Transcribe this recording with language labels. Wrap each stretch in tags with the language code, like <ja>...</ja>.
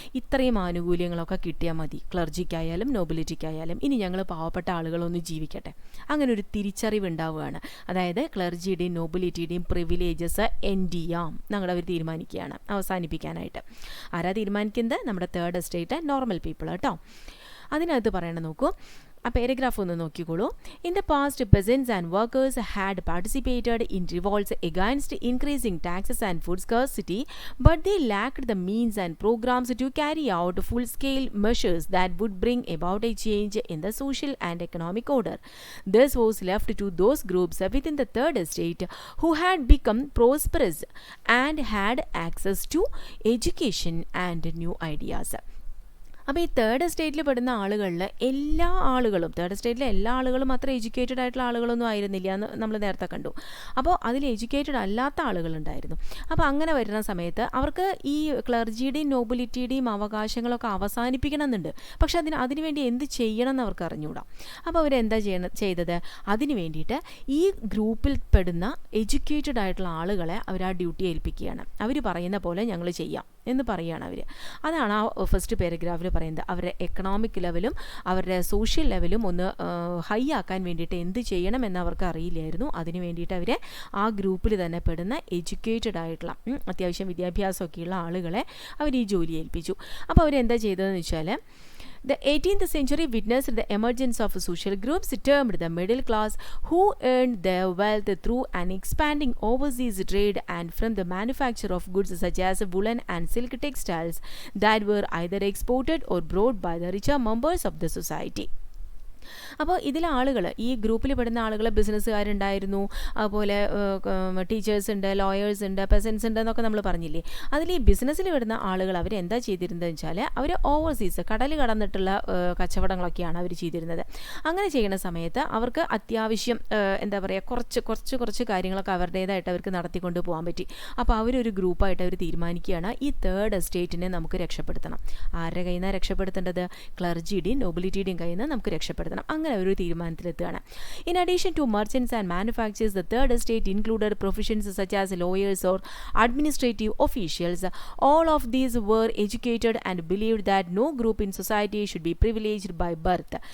<ml>ഇത്രയും ആനുകൂല്യങ്ങളൊക്കെ കിട്ടിയാൽ മതി ക്ലർജിക്കായാലും നോബിലിറ്റിക്കായാലും, ഇനി ഞങ്ങൾ പാവപ്പെട്ട ആളുകളൊന്ന് ജീവിക്കട്ടെ, അങ്ങനെ ഒരു തിരിച്ചറിവ് ഉണ്ടാവുകയാണ്. അതായത് ക്ലർജിയുടെയും നോബിലിറ്റിയുടെയും പ്രിവിലേജസ് എൻഡ് ചെയ്യാം ഞങ്ങൾ അവർ തീരുമാനിക്കുകയാണ് അവസാനിപ്പിക്കാനായിട്ട്. ആരാ തീരുമാനിക്കുന്നത്? നമ്മുടെ തേർഡ് എസ്റ്റേറ്റ് നോർമൽ പീപ്പിൾ കേട്ടോ. അതിനകത്ത് പറയണം, നോക്കൂ ആ പാരഗ്രാഫ് ഒന്ന് നോക്കിക്കോളൂ.</ml> <en>In the past peasants and workers had participated in revolts against increasing taxes and food scarcity, but they lacked the means and programs to carry out full-scale measures that would bring about a change in the social and economic order. This was left to those groups within the third estate who had become prosperous and had access to education and new ideas.</en> <ml>അപ്പോൾ ഈ third എസ്റ്റേറ്റിൽ പെടുന്ന ആളുകളിൽ third എസ്റ്റേറ്റിലെ എല്ലാ ആളുകളും അത്ര educated ആയിട്ടുള്ള ആളുകളൊന്നും ആയിരുന്നില്ല എന്ന് നമ്മൾ നേരത്തെ കണ്ടു. അപ്പോൾ അതിൽ എഡ്യൂക്കേറ്റഡ് അല്ലാത്ത ആളുകളുണ്ടായിരുന്നു. അപ്പോൾ അങ്ങനെ വരുന്ന സമയത്ത് അവർക്ക് ഈ ക്ലർജിയുടെയും നോബിലിറ്റിയുടെയും അവകാശങ്ങളൊക്കെ അവസാനിപ്പിക്കണമെന്നുണ്ട്. പക്ഷെ അതിനുവേണ്ടി എന്ത് ചെയ്യണം എന്ന് അവർക്ക് അറിഞ്ഞുകൂടാ. അപ്പോൾ അവരെന്താ ചെയ്തത്? അതിന് വേണ്ടിയിട്ട് ഈ ഗ്രൂപ്പിൽ പെടുന്ന എഡ്യൂക്കേറ്റഡ് ആയിട്ടുള്ള ആളുകളെ അവർ ആ ഡ്യൂട്ടി ഏൽപ്പിക്കുകയാണ്. അവർ പറയുന്ന പോലെ ഞങ്ങൾ ചെയ്യാം എന്ന് പറയുകയാണ് അവർ. അതാണ് ആ ഫസ്റ്റ് പാരഗ്രാഫിൽ പറയുന്നത്. അവരുടെ എക്കണോമിക് ലെവലും അവരുടെ സോഷ്യൽ ലെവലും ഒന്ന് ഹൈ ആക്കാൻ വേണ്ടിയിട്ട് എന്ത് ചെയ്യണം എന്ന് അവർക്ക് അറിയില്ലായിരുന്നു. അതിന് വേണ്ടിയിട്ട് അവരെ ആ ഗ്രൂപ്പിൽ തന്നെ പെടുന്ന എഡ്യൂക്കേറ്റഡ് ആയിട്ടുള്ള അത്യാവശ്യം വിദ്യാഭ്യാസമൊക്കെയുള്ള ആളുകളെ അവർ ഈ ജോലി ഏൽപ്പിച്ചു. അപ്പോൾ അവരെന്താ ചെയ്തതെന്ന് വെച്ചാൽ</ml> <en>The 18th century witnessed the emergence of social groups termed the middle class, who earned their wealth through an expanding overseas trade and from the manufacture of goods such as woolen and silk textiles that were either exported or brought by the richer members of the society.</en> <ml>അപ്പോൾ ഇതിലെ ആളുകൾ, ഈ ഗ്രൂപ്പിൽ പെടുന്ന ആളുകൾ ബിസിനസ്സുകാരുണ്ടായിരുന്നു, അതുപോലെ teachers ഉണ്ട്, lawyers ഉണ്ട്, പെസൻസ് ഉണ്ട് എന്നൊക്കെ നമ്മൾ പറഞ്ഞില്ലേ. അതിൽ ഈ ബിസിനസ്സിൽ പെടുന്ന ആളുകൾ അവരെന്താ ചെയ്തിരുന്നതെന്ന് വെച്ചാൽ അവർ ഓവർസീസ് കടൽ കടന്നിട്ടുള്ള കച്ചവടങ്ങളൊക്കെയാണ് അവർ ചെയ്തിരുന്നത്. അങ്ങനെ ചെയ്യുന്ന സമയത്ത് അവർക്ക് അത്യാവശ്യം എന്താ പറയുക കുറച്ച് കാര്യങ്ങളൊക്കെ അവരുടേതായിട്ട് അവർക്ക് നടത്തിക്കൊണ്ട് പോകാൻ പറ്റി. അപ്പോൾ അവരൊരു ഗ്രൂപ്പായിട്ട് അവർ തീരുമാനിക്കുകയാണ് ഈ തേർഡ് എസ്റ്റേറ്റിനെ നമുക്ക് രക്ഷപ്പെടുത്തണം. ആരുടെ കയ്യിൽ നിന്നാണ് രക്ഷപ്പെടുത്തേണ്ടത്? ക്ലർജിയുടെയും നോബിലിറ്റിയുടെയും കയ്യിൽ നിന്ന് നമുക്ക് രക്ഷപ്പെടുത്തണം. അങ്ങനെ ഒരു തീരുമാനത്തിലെത്തുകയാണ്.</ml> <en>In addition to merchants and manufacturers, the third estate included professions such as lawyers or administrative officials. All of these were educated and believed that no group in society should be privileged by birth.</en>